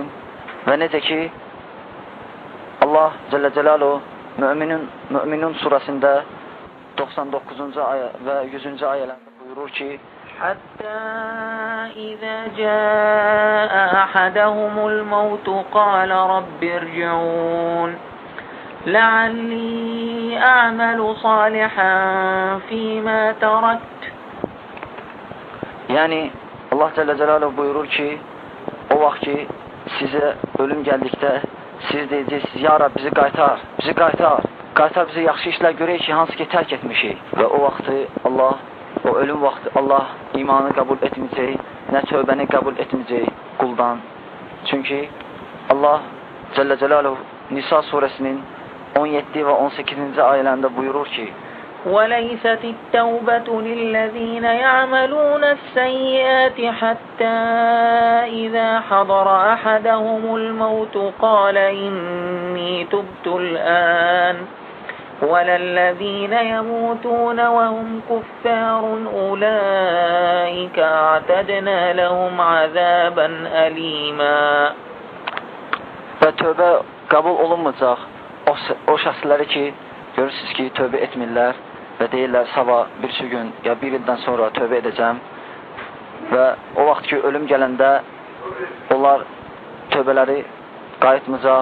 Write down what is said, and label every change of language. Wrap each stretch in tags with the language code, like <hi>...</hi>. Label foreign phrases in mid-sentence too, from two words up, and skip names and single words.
<az>Və necə ki, Allah</az> <ar>جل جلاله</ar> <az>Müminun surəsində 99-cu ayə və 100-cü ayələrdə buyurur ki,</az> <ar>حتى إذا جاء أحدهم الموت قال رب ارجعون لعلي أعمل صالحا فيما تركت.</ar> <az>Yəni Allah</az> <ar>جل جلاله</ar> <az>buyurur ki, o vaxt ki sizə ölüm gəldikdə siz deyəcəksiniz, ya Rab bizi qaytar, qaytar bizi yaxşı işlər görək ki, hansı ki tərk etmişik. Və o vaxtı Allah, o ölüm vaxtı Allah imanı qəbul etməyəcək, nə tövbəni qəbul etməyəcək quldan. Çünki Allah</az> <ar>جل جلاله</ar> <az>Nisa surəsinin 17 və 18-ci ayələrində buyurur ki,</az> <ar>وَلَيْسَتِ التَّوْبَةُ لِلَّذِينَ يَعْمَلُونَ السَّيِّئَاتِ حَتَّى إِذَا حَضَرَ أَحَدَهُمُ الْمَوْتُ قَالَ إِنِّي تُبْتُ الْآنَ وَلَا الَّذِينَ يَمُوتُونَ وَهُمْ كُفَّارٌ أُولَئِكَ أَعْتَدْنَا لَهُمْ عَذَابًا أَلِيمًا.</ar> <az>Və tövbə qəbul olunmayacaq o şəxsləri ki, görürsünüz ki, tövbə etmirlər və deyirlər, sabah bir gün ya bir ildən sonra tövbə edəcəm və o vaxt ki, ölüm gələndə onlar tövbələri qayıtmayacaq.</az>